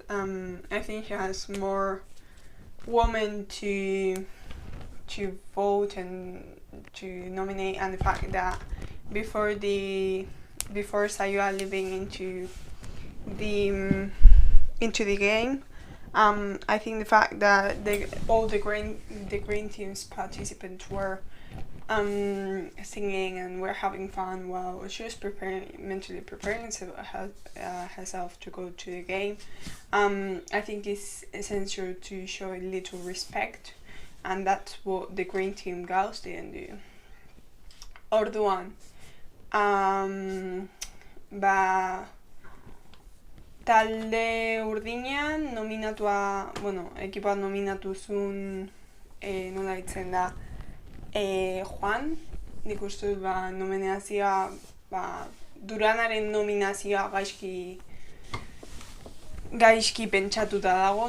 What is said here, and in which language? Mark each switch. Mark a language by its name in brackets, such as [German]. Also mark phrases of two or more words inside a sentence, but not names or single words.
[English] I think she has more women to vote and to nominate, and the fact that before Sayoa living into the game, I think the fact that all the green team's participants were singing and were having fun while she was mentally preparing herself to go to the game. I think it's essential to show a little respect, and that's what the green team girls didn't do. [Basque] Orduan, talde urdinean ekipoa nominatu zuen, nola ditzen da, Juan, nik uste dut nominazioa, Duranaren nominazioa gaizki pentsatuta dago.